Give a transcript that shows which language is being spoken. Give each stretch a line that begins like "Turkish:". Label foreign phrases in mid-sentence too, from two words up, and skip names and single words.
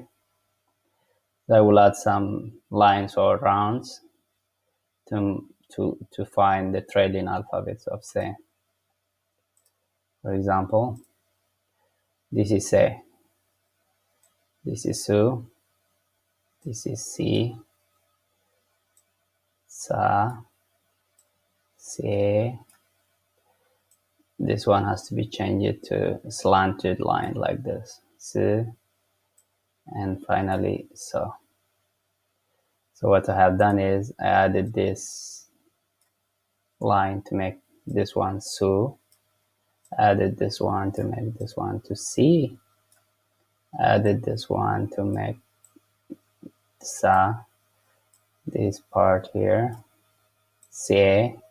English: I will add some lines or rounds to find the Tigrigna alphabets of se. For example, this is se, this is su, this is si, sa, se. This one has to be changed to a slanted line like this, si, and finally so. So what I have done is I added this line to make this one su, added this one to make this one to si, added this one to make sa, this part here, se.